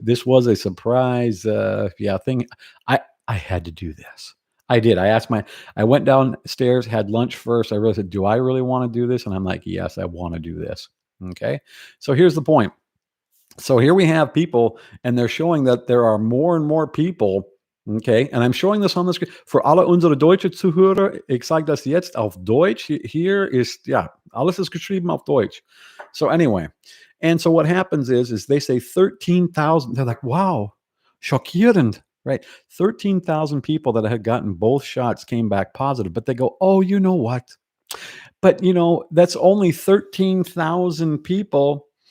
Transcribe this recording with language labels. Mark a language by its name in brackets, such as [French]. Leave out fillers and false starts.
[English] This was a surprise thing. I had to do this. I did. I went downstairs, had lunch first. I realized, do I really want to do this? And I'm like, yes, I want to do this. Okay. So here's the point. So here we have people, and they're showing that there are more and more people. Okay, and I'm showing this on the screen. [German] For alle unsere deutsche Zuhörer, ich sage das jetzt auf Deutsch. Hier ist, ja, alles ist geschrieben auf Deutsch. [English] So anyway, and so what happens is they say 13,000. They're like, wow, schockierend, right? 13,000 people that had gotten both shots came back positive, but they go, oh, you know what? But, that's only 13,000 people.